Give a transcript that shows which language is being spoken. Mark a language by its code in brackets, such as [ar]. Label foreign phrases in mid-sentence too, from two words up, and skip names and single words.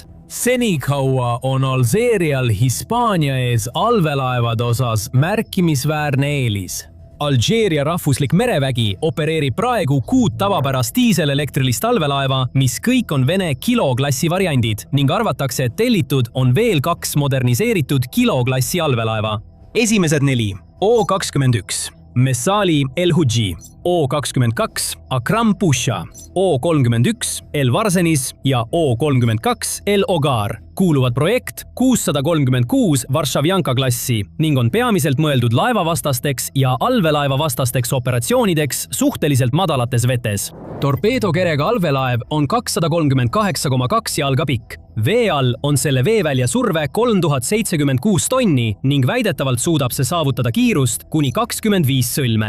[et] Senikaua on Alžeerial Hispaania ees allveelaevade osas märkimisväärne eelis. Alžeeria rahvuslik merevägi opereerib praegu 6 tavapärast diiselelektrilist allveelaeva, mis kõik on Vene kiloklassi variandid ning arvatakse, et tellitud on veel 2 moderniseeritud kiloklassi allveelaeva. Esimesed 4 O-21, Messali El Huji, O-22, Akram Pusha, O-31, El Varsenis ja O-32, El Ogar kuuluvad projekt 636 Varshavjanka klassi ning on peamiselt mõeldud laevavastasteks ja allveelaevavastasteks operatsioonideks suhteliselt madalates vetes. Torpeedokerega allveelaev on 238,2 jalga pikk. Vee all on selle veevälja surve 3076 tonni ning väidetavalt suudab see saavutada kiirust kuni 25 sõlme.